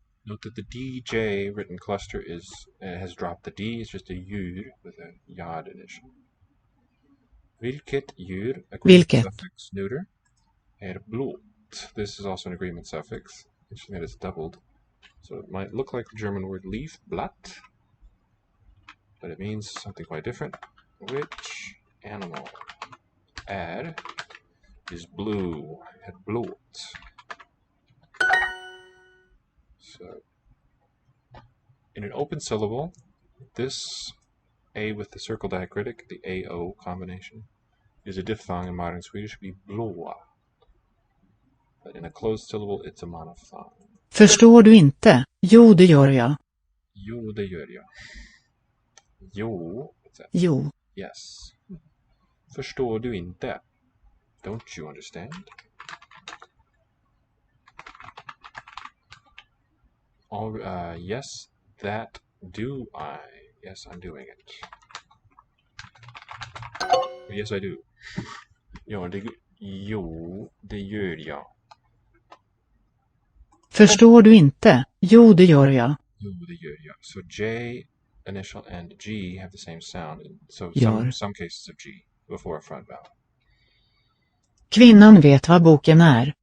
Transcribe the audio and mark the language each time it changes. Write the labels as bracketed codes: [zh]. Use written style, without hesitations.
[en] Note that the DJ written cluster has dropped the D. It's just a djur with a yod initial. [sv] Vilket djur, [en] agreement suffix, neuter, [sv] är blått. [en] This is also an agreement suffix. Interesting that it's doubled. So it might look like the German word leaf, blatt, but it means something quite different. Which animal är is blue, [sv] är blått. [en] So, in an open syllable, this A with the circle diacritic, the AO combination, is a diphthong in modern Swedish, would be blåa. But in a closed syllable, it's a monophthong. [sv] Förstår du inte? Jo, det gör jag. Jo, det gör jag. Jo, [en] what's that? [sv] Jo. [en] Yes. [sv] Förstår du inte? [en] Don't you understand? Yes, that do I. Yes, I'm doing it. Yes, I do. [sv] Jo, det gör jag. Förstår du inte? Jo, det gör jag. Jo, det gör jag. [en] So J initial and G have the same sound. So some cases of G before a front vowel. [sv] Kvinnan vet vad boken är.